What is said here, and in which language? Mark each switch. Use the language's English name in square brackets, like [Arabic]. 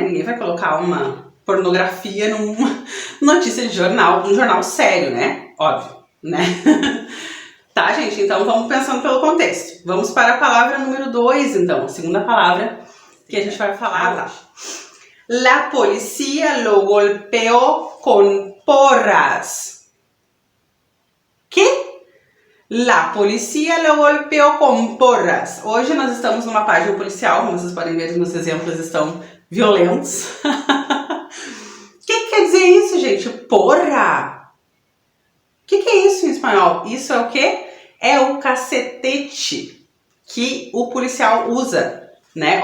[Portuguese] Ninguém vai colocar uma pornografia numa notícia de jornal, um jornal sério, né? Óbvio, né? Tá, gente? Então vamos pensando pelo contexto. Vamos para a palavra número 2, então, a segunda palavra que a gente vai falar hoje. [Spanish] La policía lo golpeó con porras. Que? La policía lo golpeó con porras. [Portuguese] Hoje nós estamos numa página policial, como vocês podem ver, os meus exemplos estão violentos. O que quer dizer isso, gente? Porra! O que é isso em espanhol? Isso é o quê? É o cacetete que o policial usa, né?